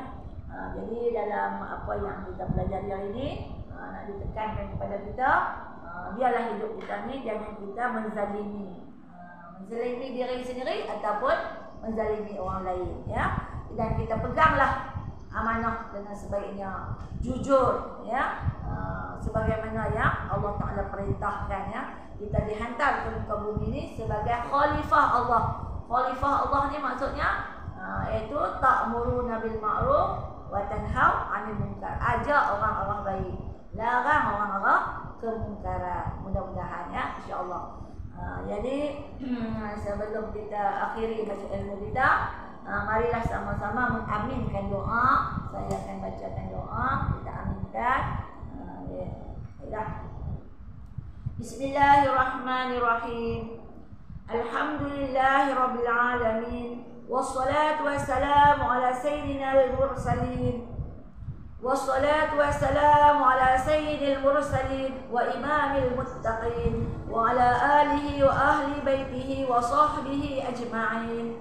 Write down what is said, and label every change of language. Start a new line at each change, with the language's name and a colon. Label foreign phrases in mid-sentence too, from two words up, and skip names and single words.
Malay: Jadi dalam apa yang kita pelajari hari ini nak ditekankan kepada kita, biarlah hidup kita ni jangan kita menzalimi diri sendiri ataupun menzalimi orang lain ya. Dan kita peganglah amanah dengan sebaiknya, jujur ya, sebagaimana yang Allah Ta'ala perintahkan ya. Kita dihantar ke muka bumi ini sebagai khalifah Allah. Khalifah Allah ni maksudnya iaitu
Arabic: تأمرون بالمعروف وتنهون عن المنكر.
Malay: Ajak orang-orang baik, larang orang-orang kemungkaran. Mudah-mudahan ya, insya-Allah. Jadi sebelum kita akhiri baca ilmu kita, marilah sama-sama mengaminkan doa. Saya akan bacakan doa, kita aminkan.
Arabic: بسم الله الرحمن الرحيم. الحمد لله رب العالمين. والصلاة والسلام على سيدنا المرسلين والصلاة والسلام على سيد المرسلين وإمام المتقين وعلى آله وأهل بيته وصحبه أجمعين.